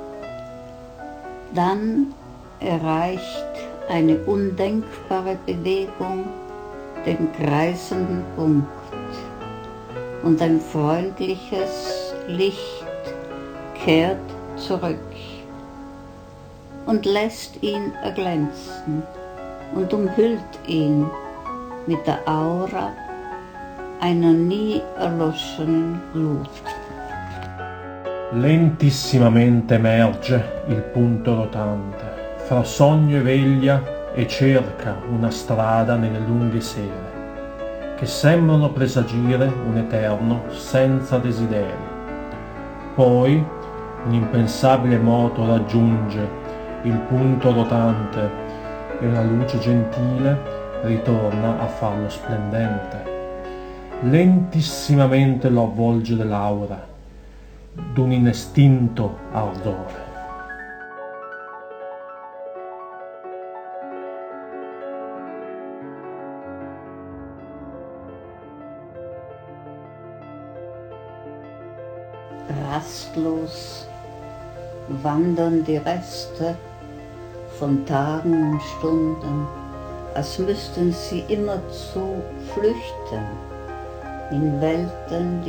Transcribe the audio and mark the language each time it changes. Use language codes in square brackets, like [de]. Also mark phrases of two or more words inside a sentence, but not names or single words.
[de] Dann erreicht eine undenkbare Bewegung den kreisenden Punkt und ein freundliches Licht kehrt zurück und lässt ihn erglänzen und umhüllt ihn mit der Aura einer nie erloschenen Glut. [it] Lentissimamente emerge il punto rotante, fra sogno e veglia, e cerca una strada nelle lunghe sere, che sembrano presagire un eterno senza desideri. Poi un impensabile moto raggiunge il punto rotante e una luce gentile ritorna a farlo splendente. Lentissimamente lo avvolge l'aura d'un inestinto ardore. [de] Rastlos wandern die Reste von Tagen und Stunden, als müssten sie immerzu flüchten in Welten,